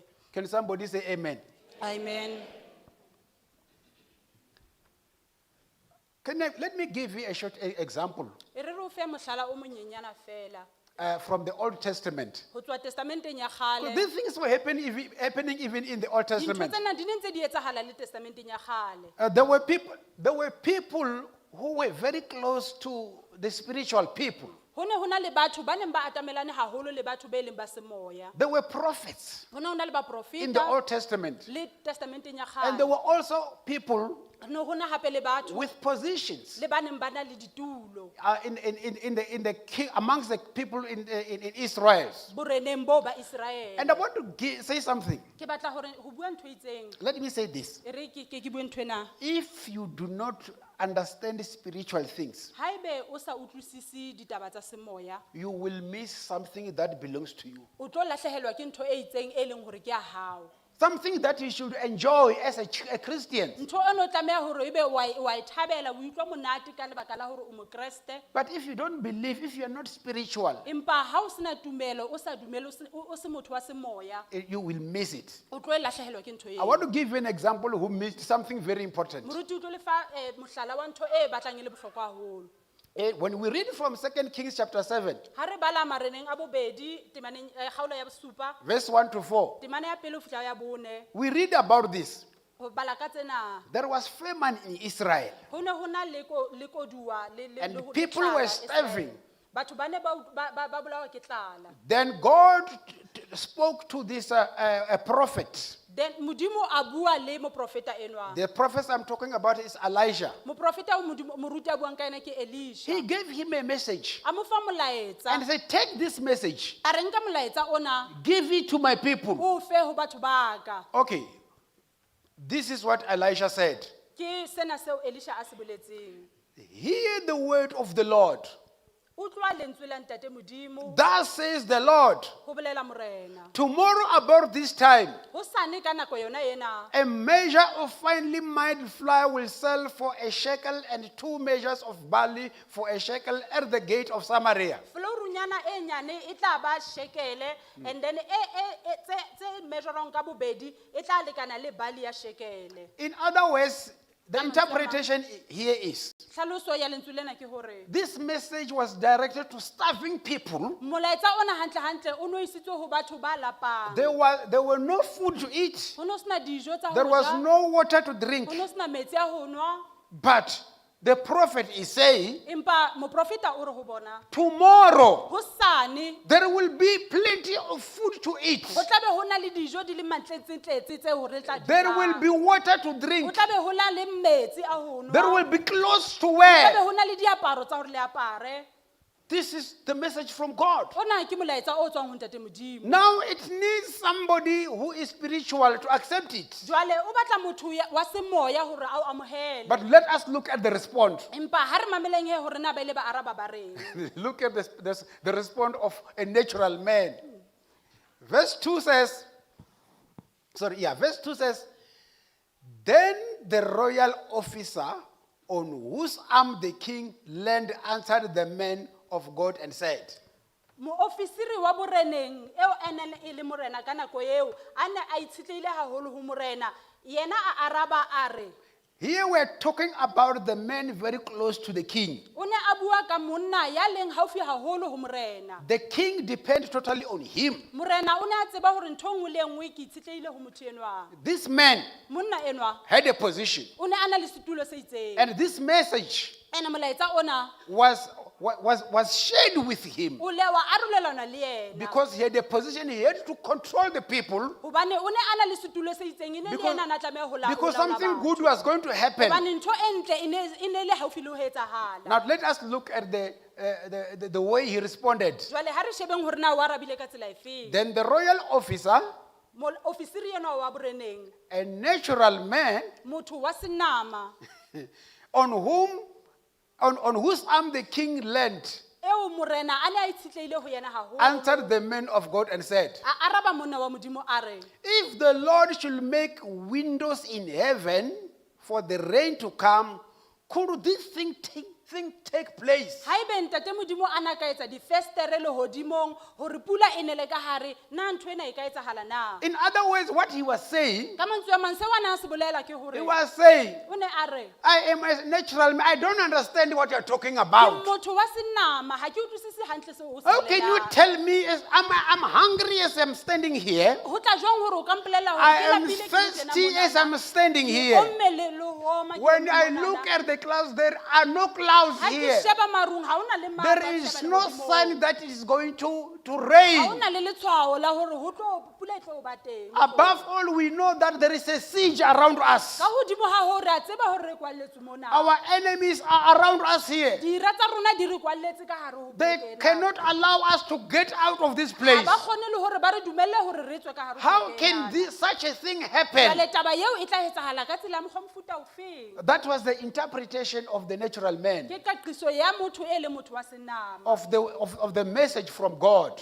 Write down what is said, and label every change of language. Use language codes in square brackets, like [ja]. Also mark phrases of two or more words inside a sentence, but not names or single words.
[en] Can somebody say amen? amen Let me give you a short example [st] e re re o fe mohlala o monyenyana fela [en] from the Old Testament. [st] go tswa testamenteng ya [en] Because [st] gale [en] these things were happening even in the Old [st] dintho [en] Testament. [st] tsena di ne ntse di etsagala le testamenteng ya gale [en] There were people who were very close to the spiritual people. [st] go ne go na le batho ba neng ba atamelane gagolo le batho ba e leng ba semoya [en] There were prophets [st] go ne go na le [en] in the [st] baprofeta [en] Old Testament. [st] le testamenteng ya [en] And there [st] gale [en] were also people [st] no gona hape le batho [en] with positions [st] le baneng ba na le ditulo [en] in the amongst the people in Israel. [st] boreneng bo ba Israel. [en] And I want to say something. [st] Ke batla hore ho bua ntho e itseng. [en] Let me say this. [st] E re ke bue ntho ena. [en] If you do not understand spiritual things, [st] Haebe o sa utlwisisi ditaba tsa semoya, [en] you will miss something that belongs to you. [st] o tlo lahlehelwa ke ntho e itseng e leng hore ke ya hao. [en] Something that you should enjoy as a Christian. [st] Ntho eno tlameha hore ebe wa e thabela, o utlwa monate ka lebaka la hore o mokreste. [en] But if you don't believe, if you are not spiritual, [st] Empa ha o sena tumelo, o sa dumele, o se motho wa semoya, [en] you will miss it. [st] o tlo lahlehelwa ke ntho [en] I [st] eo. [en] want to give you an example who missed something very important. [st] Moruti o tlo le fa mohlala wa ntho e batlang e le bohlokwa haholo. [en] When we read from 2 Kings chapter 7, [st] Ha re bala mareneng a bobedi, temaneng kgaolo ya bosupa, [en] verse 1 to 4, [st] temane ya pele ho fihla ya bone, [en] we read about this. [st] ho bala ka tsena. [en] There was famine in Israel, [st] Ho ne ho na le koduwa le [en] and [st] le [en] people [st] tlala [en] were [st] Israel. [en] starving. [st] Batho ba ne ba bolawa ke tlala. [en] Then God spoke to this a prophet. [st] Then modimo a bua le moprofeta enwa. [en] The prophet I'm talking about is Elijah. [st] Moprofeta o moruti a buang ka ena ke Elisha. [en] He gave him a message [st] A mo fa molaetsa. [en] and said, take this message, [st] A re nka molaetsa ona [en] give it to my people. [st] o fe ho batho ba ka. [en] Okay, this is what Elijah said. [st] Ke sena seo Elisha a se boletseng. [en] Hear the word of the Lord. [st] Utlwa lentswe la ntate modimo. [en] Thus says the Lord, [st] Ho bolela morena. [en] tomorrow about this time, [st] Hosane ka nako yona ena. [en] a measure of finely mined flour will sell for a shekel and 2 measures of barley for a shekel at the gate of Samaria. [st] Florunyana e nyane e tla ba shekele [en] and then [st] tse measurong ka bobedi e tla lekana le bali ya shekele. [en] In other words, the interpretation here is, [st] Tlhaloso ya lentswe lena ke hore [en] this message was directed to starving people. [st] molaetsa ona hantle o no isitswe ho batho ba lapang. [en] There were no food to eat. [st] Ho no sena dijo tsa ho [en] There was [st] ja, [en] no water to drink. [st] ho no sena metsi a ho nwa. [en] But the prophet is saying, [st] Empa moprofeta o re ho bona [en] tomorrow [st] hosane [en] there will be plenty of food to eat. [st] ho tlabe ho na le dijo di le mantletsetletse tse hore tla di [en] There [st] ja. [en] will be water to [st] Ho [en] drink. [st] tlabe ho na le metsi a ho nwa. [en] There will be clothes to [st] Ho tlabe [en] wear. [st] ho na le diaparo tsa hore le apare. [en] This is the message from God. [st] Ona ke molaetsa o tswang ho ntate modimo. [en] Now it needs somebody who is spiritual to accept it. [st] Jwale o batla motho wa semoya hore a o amohele. [en] But let us look at the response. [st] Empa ha re mameleng he hore na ba ile ba araba ba reng. [en] Look at the response of a natural man. Verse 2 says, verse 2 says, then the royal officer on whose arm the king leaned answered the man of God and said, [st] Moofisiri wa boreneng eo ene e le morena ka nako eo a ne a itshitlehile haholo ho morena yena a araba a re [en] here we're talking about the man very close to the king. [st] o ne a bua ka monna ya leng haufi haholo ho morena. [en] The king depends totally on him. [st] Morena o ne a tseba hore ntho e nngwe le e nngwe ke itshitlehile ho motho enwa. [en] This man [st] Monna enwa [en] had a position, [st] o ne a na le setulo se itseng. [en] and this message [st] Ene molaetsa ona [en] was shared with him [st] o le wa arolelana le yena. [en] because he had a position. He had to control the people [st] Hobane o ne a na le setulo se itseng e ne le [en] because, [st] yena a na tlameha ho laola [en] because something [st] batho. [en] good was going to happen. [st] Hobane ntho e ntle e ne le haufi le ho etsahala. [en] Now let us look at the way he responded. [st] Jwale ha re shebeng hore na o arabile ka tsela efeng. [en] Then the royal officer, [st] Ofisiri enwa wa boreneng, [en] a natural man, [st] motho wa senama, [en] on whose arm the king leaned, [st] eo morena a ne a itshitlehile ho yena haholo. [en] answered the man of God and said, [st] A araba monna wa modimo a re, [en] if the Lord should make windows in heaven for the rain to come, could this thing take place? [st] haebe ntate modimo a na ka etsa difestere lehodimong hore pula e nele ka hare, na ntho ena e ka etsahala na? [en] In other words, what he was saying, [st] Ka mantswe a mang seo a ne a se bolela ke hore [en] he was saying, [st] o ne a re [en] I am a natural man. I don't understand what you're talking [st] ke [en] about. [st] motho wa senama ha ke utlwisise hantle seo o se [en] How can you [st] bolelang. [en] tell me I'm hungry as I'm standing here? [st] Ho tla jwang hore o ka mpolela hore [en] I [st] ke [en] am [st] lapile ke [en] thirsty [st] tjena [en] as [st] monana? [en] I'm standing [st] Ke [en] here. [st] omme le ho oma ke [en] When [st] le [en] I [st] monana. [en] look at the clouds, there are no clouds house [st] Ha ke [en] here, [st] sheba marung, ha hona le matla, [en] there [st] ke [en] is [st] sheba [en] no [st] lehodimong. [en] sign that it is going to [st] Ha [en] rain. [st] hona le letshwao la hore pula e tlo ba teng. [en] Above all, we know that there is a siege around us. [st] Ka hodimo ha hore a tseba hore re kwalletswe mona. [en] Our enemies are around us here. [st] Dira tsa rona di re kwalletse ka hare ho [en] They [st] poleke ena. [en] cannot allow us to get out of this [st] Ha [en] place. [st] ba kgone le hore ba re dumelle hore re tswe ka hare ho [en] How [st] poleke [en] can [st] ena. [en] such a thing happen? [st] Jwale taba eo e tla etsahala ka tsela ya mokgwa mofuta ofeng? [en] That was the interpretation of the natural man, [st] Ke kaqiso ya motho e le motho wa senama. [en] of the message from God.